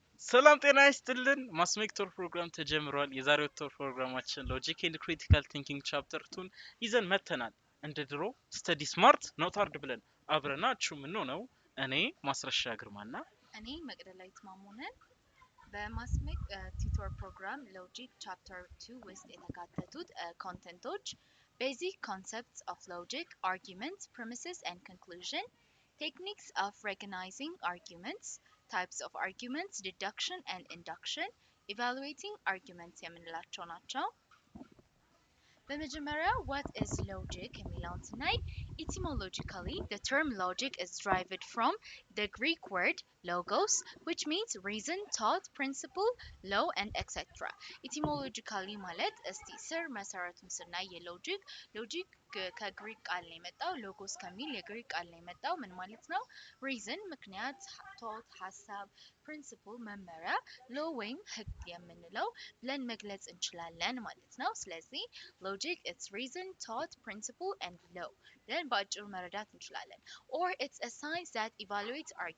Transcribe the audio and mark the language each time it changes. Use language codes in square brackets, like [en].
[am] ሰላም ጤና ይስጥልን ማስሜክ ቱቶር ፕሮግራም ተጀምሯል። የዛሬው ቱቶር ፕሮግራማችን ሎጂክ ኤንድ ክሪቲካል ቲንኪንግ ቻፕተር 2 ይዘን መተናል። እንደ ድሮ ስተዲ ስማርት ኖት ሃርድ ብለን አብረናችሁ ምን ነው እኔ ማስረሻ ግርማና እኔ መቅደላዊት ማሙነን በማስሜክ ቱቶር ፕሮግራም ሎጂክ ቻፕተር 2 ውስጥ የተካተቱት ኮንቴንቶች [en] basic concepts of logic, arguments, premises and conclusion, techniques of recognizing arguments, types of arguments, deduction and induction, evaluating arguments [am] የምንላቸው ናቸው። በመጀመሪያ [en] what is logic [am] የሚለውን ስናይ [en] etymologically the term logic is derived from the Greek word logos which means reason, thought, principle, law and etc. [am] etymologically ማለት እስቲ ስር መሰረቱን ስናይ የሎጂክ ከግሪክ ቃል ነው የመጣው ሎጎስ ከሚል የግሪክ ቃል ነው የመጣው ምን ማለት ነው reason ምክንያት thought ሐሳብ principle መመሪያ law ወይም ህግ የምንለው ብለን መግለጽ እንችላለን ማለት ነው ስለዚህ [en] logic it's reason thought principle and law then [am] ባጭሩ መረዳት እንችላለን [en] or it's a science that evaluates